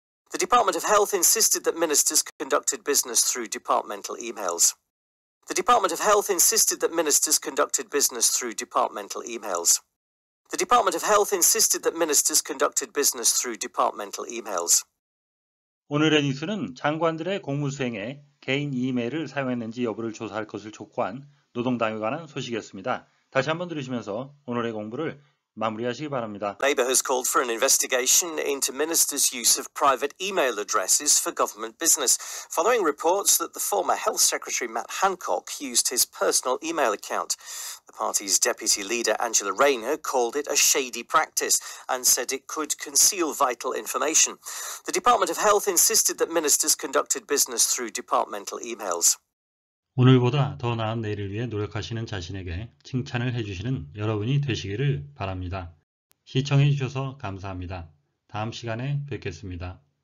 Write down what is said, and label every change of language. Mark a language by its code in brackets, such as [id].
[en] The Department of Health insisted that ministers conducted business through departmental emails. The Department of Health insisted that ministers conducted business through departmental emails. The Department of Health insisted that ministers conducted business through departmental emails. [ko] 오늘의 뉴스는 장관들의 공무수행에 개인 이메일을 사용했는지 여부를 조사할 것을 촉구한 노동당에 관한 소식이었습니다. 다시 한번 들으시면서 오늘의 공부를 마무리하시기 바랍니다. [en] Labour has called for an investigation into ministers' use of private email addresses for government business, following reports that the former Health Secretary Matt Hancock used his personal email account. The party's deputy leader Angela Rayner called it a shady practice and said it could conceal vital information. The Department of Health insisted that ministers conducted business through departmental emails. [ko] 오늘보다 더 나은 내일을 위해 노력하시는 자신에게 칭찬을 해주시는 여러분이 되시기를 바랍니다. 시청해 주셔서 감사합니다. 다음 시간에 뵙겠습니다.